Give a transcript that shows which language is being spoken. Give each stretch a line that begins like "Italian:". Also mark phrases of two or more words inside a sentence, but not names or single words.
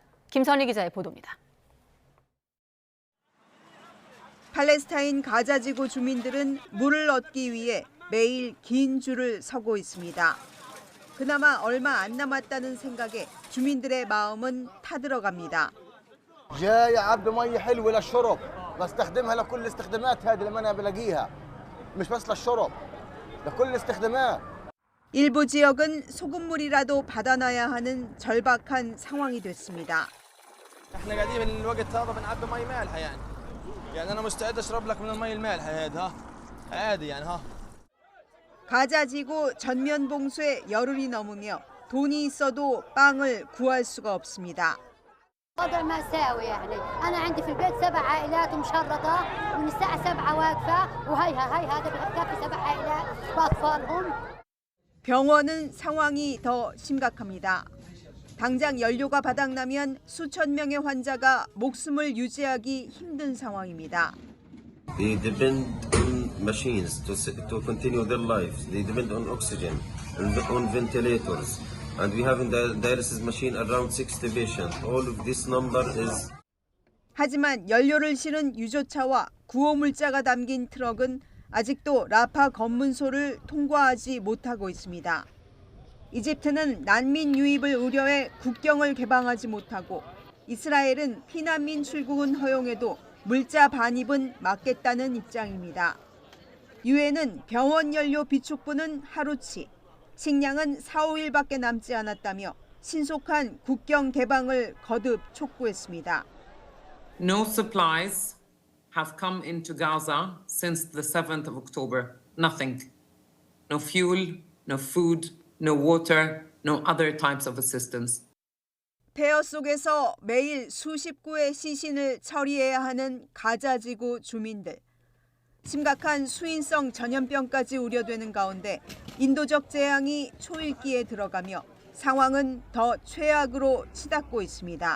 Korean: 김선희 기자의 보도입니다. 팔레스타인 가자지구 주민들은 물을 얻기 위해 매일 긴 줄을 서고 있습니다. 그나마 얼마 안 남았다는 생각에 주민들의 마음은 타들어갑니다.
Arabic: جاي عبي مي حلوه للشرب بستخدمها لكل الاستخدامات هذه اللي انا بلاقيها مش بس للشرب لكل الاستخدامات.
Korean: 일부 지역은 소금물이라도 받아놔야 하는 절박한 상황이 됐습니다.
Arabic: احنا قاعدين من الوقت هذا بنعبي مي مالحه يعني انا مستعد اشرب لك من المي المالحه هذا عادي يعني ها.
Korean: 가자지구 전면 봉쇄 열흘이 넘으며 돈이 있어도 빵을 구할 수가 없습니다.
Arabic: وضع مأساوي يعني أنا عندي في البيت 7 عائلات مشرطة ومن الساعة 7 واقفة وهي هذا بكفي 7 عائلات بأطفالهم.
Korean: 병원은 상황이 더 심각합니다. 당장 연료가 바닥나면 수천 명의 환자가 목숨을 유지하기 힘든 상황입니다.
English: They depend on machines to continue their lives. They depend on oxygen, on ventilators. And we have in the dialysis machine around 60 patients. All of this number is...
Korean: 하지만 연료를 실은 유조차와 구호물자가 담긴 트럭은 아직도 라파 검문소를 통과하지 못하고 있습니다. 이집트는 난민 유입을 우려해 국경을 개방하지 못하고 이스라엘은 피난민 출국은 허용해도 물자 반입은 막겠다는 입장입니다. 유엔은 병원 연료 비축분은 하루치, 식량은 4-5일밖에 남지 않았다며 신속한 국경 개방을 거듭 촉구했습니다.
English: No supplies have come into Gaza since the 7th of October. Nothing. No fuel, no food, no water, no other types of assistance.
Korean: 폐허 속에서 매일 수십 구의 시신을 처리해야 하는 가자지구 주민들. 심각한 수인성 전염병까지 우려되는 가운데 인도적 재앙이 초읽기에 들어가며 상황은 더 최악으로 치닫고 있습니다.